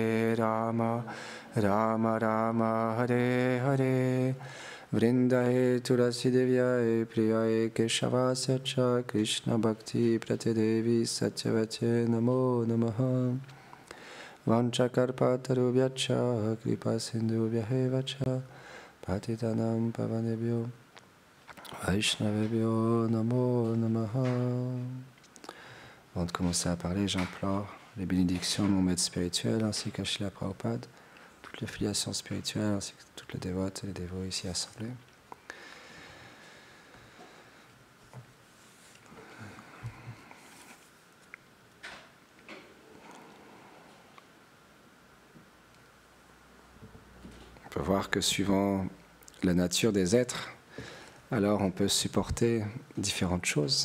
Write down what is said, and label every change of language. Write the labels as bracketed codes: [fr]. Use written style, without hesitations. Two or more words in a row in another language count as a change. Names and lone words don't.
[sa] Rama Rama Hare Hare Vrindaye Tulasi Devyaye Priyaye Keshavasya Cha Krishna Bhakti Pratidevi Satyavate Namo Namaha Vanchakarpatarubhyacha Kripa Sindhubhyahevacha Patitanam Pavanebhyo Vaishnavebhyo Namo Namaha. [fr] Avant de commencer à parler, j'implore les bénédictions de mon maître spirituel ainsi qu'à Srila Prabhupada, toutes les filiations spirituelles ainsi que toutes les dévotes et les dévots ici assemblés. On peut voir que suivant la nature des êtres, alors on peut supporter différentes choses.